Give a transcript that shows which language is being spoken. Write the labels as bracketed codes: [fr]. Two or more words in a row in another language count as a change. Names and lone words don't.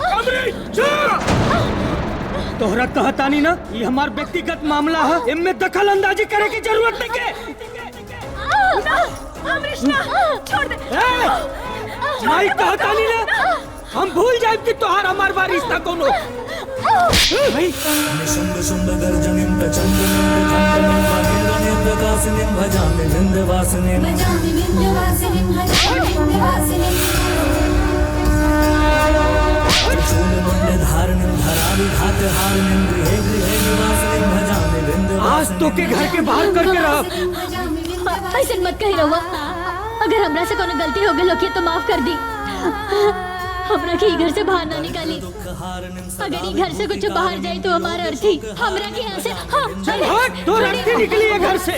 [bho] अमरीश तोहरा कहतानी ना, ये हमार व्यक्तिगत मामला है, इनमें दखल अंदाजी करे की जरूरत नहीं के। अमरीश ना, छोड़ दे। नहीं कहतानी ना, हम भूल जाए कि तोहार हमार बार रिश्ता कौन हो। [sa] निशुंभ शुंभ गर्जनिं प्रचंडनिं प्रचंडनिं वनेन्द्रनिं प्रकाशिनीं भजामि विंध्यवासिनीं त्रिशूलमण्डलधारिणीं धराविघातहारिणीं गृहे गृहे निवासिनीं भजामि विंध्यवासिनीं। [bho] आज तो के घर के बाहर करके रह। ऐसे मत कही रहुआ। अगर हमरा से कोनो गलती हो गई होगी तो माफ कर दी। हमरा के घर से बाहर ना निकाली। अगर ये घर से कुछ बाहर जाए तो हमारा अर्थी हमरा के यहाँ से चल हट, तो अर्थी निकली है घर से।